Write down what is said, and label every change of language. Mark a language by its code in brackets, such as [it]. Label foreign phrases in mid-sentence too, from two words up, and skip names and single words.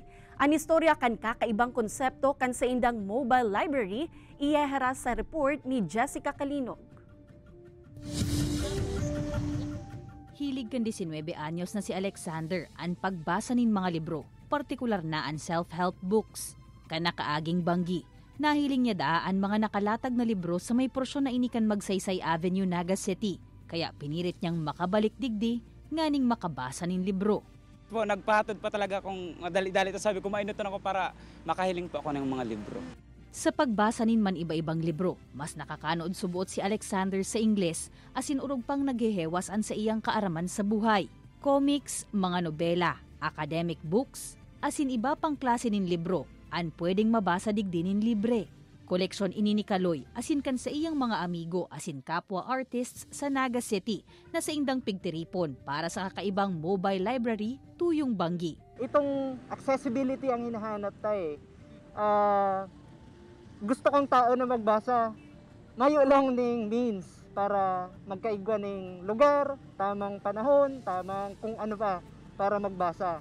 [bik] Ang istorya kan kakaibang konsepto kan sa indang mobile library, iyahara sa report ni Jessica Calinog. Hilig kan 19 anyos na si Alexander ang pagbasa nin mga libro, partikular na ang [en] self-help books. [bik] Kanakaaging banggi, nahiling niya daan mga nakalatag na libro sa may porsyon na inikan Magsaysay Avenue, Naga City. Kaya pinirit niyang makabalik digdi, nganing makabasa nin libro. Po, nagpahatod pa talaga kung dali-dali to sabi ko mainutan ako para makahiling po ako ng mga libro. Sa pagbasa nin man iba-ibang libro, mas nakakanood subuot si Alexander sa Ingles asin urog pang naghehewas an sa iyang kaaraman sa buhay. Comics, mga nobela, [en] academic books, [bik] asin iba pang klase nin libro, an pwedeng mabasa digdi nin libre. Koleksyon ini ni Kaloy asin kan sa iyang mga amigo asin kapwa artists sa Naga City na sa indang pigtiripon para sa kakaibang mobile library tuyong banggi. Itong accessibility ang hinahanap tayo. Gusto kong tao na magbasa, mayo lang ning means para magkaigwa ning lugar, tamang panahon, tamang kung ano pa para magbasa.